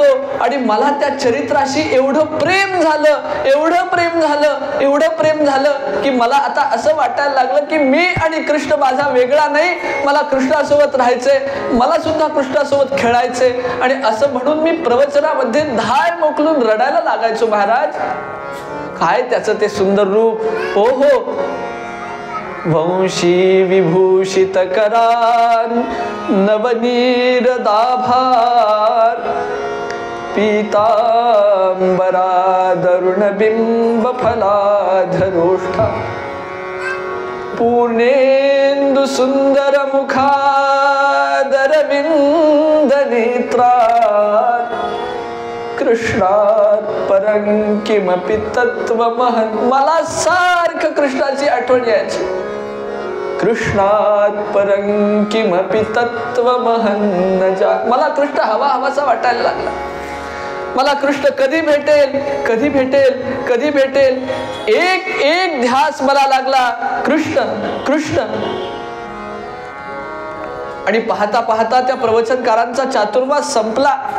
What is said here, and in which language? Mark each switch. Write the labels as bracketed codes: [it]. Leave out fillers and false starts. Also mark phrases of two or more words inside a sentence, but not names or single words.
[mr] आणि मला त्या चरित्राशी एवढं प्रेम झालं, एवढं प्रेम झालं, एवढं प्रेम झालं की मला आता असं वाटायला लागलं की मी आणि कृष्ण माझा वेगळा नाही, मला कृष्णासोबत राहायचंय, मला सुद्धा कृष्णासोबत खेळायचंय. आणि असं म्हणून मी प्रवचनामध्ये धार मोकलून रडायला लागायचो. महाराज, काय त्याचं ते सुंदर रूप. हो हो, [sa] वंशी विभूषित करान नवनीर दाभार, पीतांबरादरुणबिंब फलाधरोष्ठा पूर्णेन्दु सुंदर मुखादरविंद नेत्रात् कृष्णात् परं किमपि तत्त्वमहं. [mr] मला सारखं कृष्णाची आठवण यायची. [sa] कृष्णात परं किमपि तत्त्वमहं न जात. [mr] मला कृष्ण हवासा वाटायला लागला. मला कृष्ण कधी भेटेल, कधी भेटेल, कधी भेटेल. एक ध्यास मला लागला, कृष्ण कृष्ण. आणि पाहता पाहता त्या प्रवचनकारांचा चातुर्मास संपला.